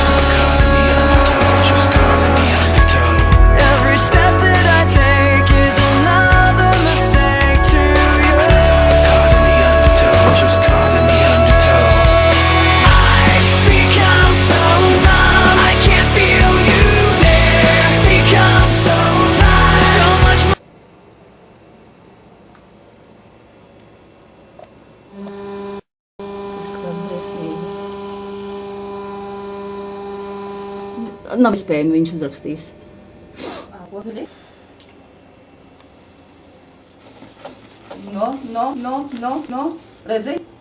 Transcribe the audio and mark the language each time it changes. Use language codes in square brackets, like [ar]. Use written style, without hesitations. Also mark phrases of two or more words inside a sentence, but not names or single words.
[en] Every step that I take is another mistake to you. I've become so numb, I can't feel you there. Become so tired, so much more. [lv] Nav iespējami viņš uzrakstīs. Ko tu dari? No. Redzi?